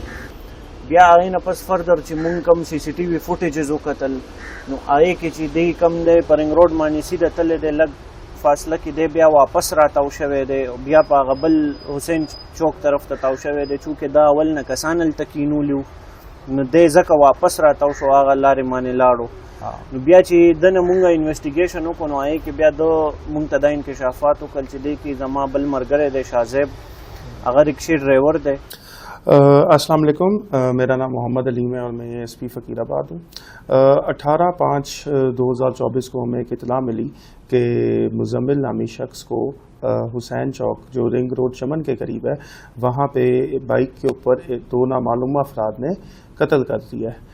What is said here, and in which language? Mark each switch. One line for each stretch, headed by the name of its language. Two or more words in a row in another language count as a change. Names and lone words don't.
Pashto: بیا هغې نه پس فردر چې مونږ کم CCTV فوټیجز وکتل، نو هغې کې چې دی کم دی په
English: ring road
Pashto: باندې سیده تللی دی، لږ فاصله کې دی بیا واپس را تاو شوی دی، بیا په هغه بل حسین چوک طرف ته تاو شوی دی. چونکې دا اول نه کسان هلته کینولي نو دی ځکه واپس را تاو شو، هغه لارې باندې لاړو. نو بیا چې دنه مونږ انویسټیګیشن وکړو، نو هغې کې بیا مونږ ته دا انکشافات وکړل چې دی کې زما بل ملګری دی شاهزیب، هغه
English: rickshaw driver
Pashto: دی.
Urdu: السلام علیکم، میرا نام محمد علیم ہے اور میں SP فقیرآباد ہوں. 18/5/2024 کو ہمیں ایک اطلاع ملی کہ مزمل نامی شخص کو حسین چوک جو
English: ring road
Urdu: چمن کے قریب ہے وہاں پہ بائیک کے اوپر 2 نامعلوم افراد نے قتل کر دیا ہے.